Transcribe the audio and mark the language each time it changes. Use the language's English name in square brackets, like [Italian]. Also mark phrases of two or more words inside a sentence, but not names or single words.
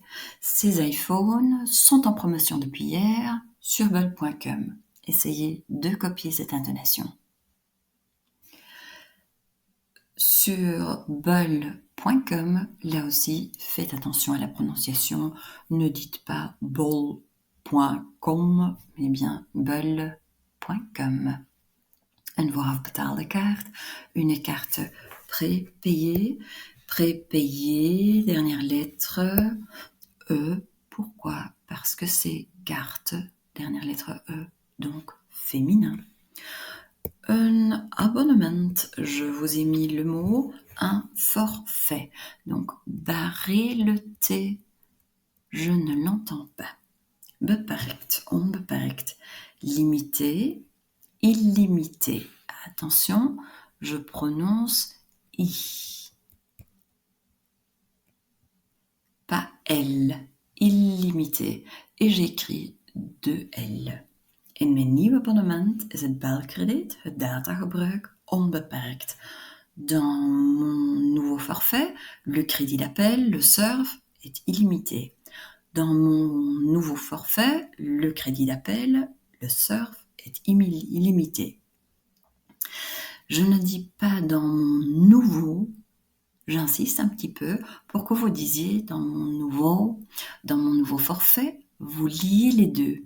[French] Ces iPhones sont en promotion depuis hier sur bol.com. Essayez de copier cette intonation. Sur bol.com, là aussi, faites attention à la prononciation. Ne dites pas bol.com, mais bien bol.com. [Dutch] Een voorafbetaalde kaart, [French] une carte prépayée. Prépayée, dernière lettre, E. Pourquoi? Parce que c'est carte, dernière lettre E, donc féminin. Un abonnement, je vous ai mis le mot, un forfait. Donc, barrez le T, je ne l'entends pas. [Dutch] Beperkt, onbeperkt. [French] Limité, illimité. Attention, je prononce I. Pas L, illimité. Et j'écris 2L. [Dutch] In mijn nieuwe abonnement is het belkrediet, het datagebruik, onbeperkt. [French] Dans mon nouveau forfait, le crédit d'appel, le surf, est illimité. Dans mon nouveau forfait, le crédit d'appel, le surf, est illimité. Je ne dis pas dans mon nouveau, j'insiste un petit peu pour que vous disiez dans mon nouveau forfait, vous liez les deux.